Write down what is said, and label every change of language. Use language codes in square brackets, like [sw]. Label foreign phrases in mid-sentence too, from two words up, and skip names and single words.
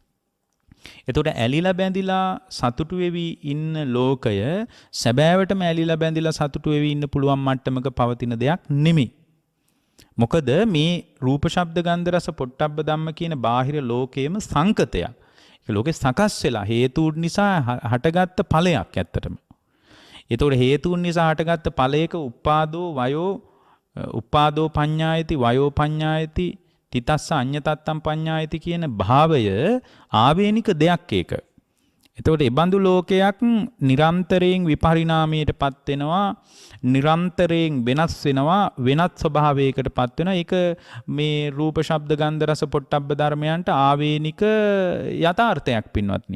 [si] එතකොට ඇලිලා බැඳිලා සතුටු වෙවි ඉන්න ලෝකය සැබෑවටම ඇලිලා බැඳිලා සතුටු වෙවි ඉන්න පුළුවන් මට්ටමක පවතින දෙයක් නෙමෙයි. මොකද මේ [pi] රූප ශබ්ද ගන්ධ රස පොට්ටබ්බ ධම්ම [si] කියන බාහිර ලෝකයේම සංකතයක්. ඒක ලෝකේ සකස් වෙලා හේතුන් නිසා හටගත්ත ඵලයක් ඇත්තටම. එතකොට හේතුන් නිසා හටගත්ත ඵලයක [pi] උපාදෝ පඤ්ඤායති වයෝ පඤ්ඤායති තිතස්ස අඤ්ඤතත්තම් පඤ්ඤායති [si] කියන භාවය ආවේනික දෙයක් ඒක. එතකොට ඒ බඳු ලෝකයක් නිරන්තරයෙන් විපරිණාමයටපත් වෙනවා, නිරන්තරයෙන් වෙනස් වෙනවා, වෙනත් ස්වභාවයකටපත් වෙනවා. ඒක මේ [pi] රූප ශබ්ද ගන්ධ රස පොට්ටබ්බ [si] ධර්මයන්ට ආවේනික යථාර්ථයක් පින්වත්නි.